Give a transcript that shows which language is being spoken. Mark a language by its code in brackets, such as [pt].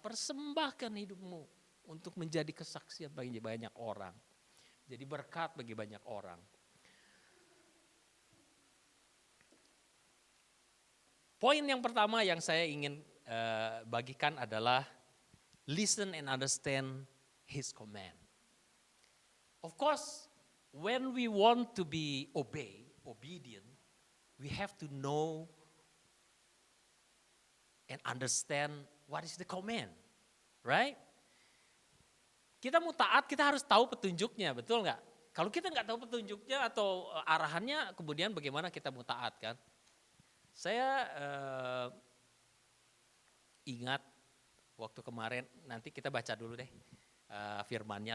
[id] Persembahkan hidupmu untuk menjadi kesaksian bagi banyak orang. Jadi berkat bagi banyak orang. Poin yang pertama yang saya ingin bagikan adalah [en] listen and understand His command. Of course, when we want to be obedient, we have to know and understand what is the command, right? [id] Kita mau taat, kita harus tahu petunjuknya, betul nggak? Kalau kita nggak tahu petunjuknya atau arahannya, kemudian bagaimana kita mau taat kan? Saya ingat waktu kemarin, nanti kita baca dulu deh firmannya.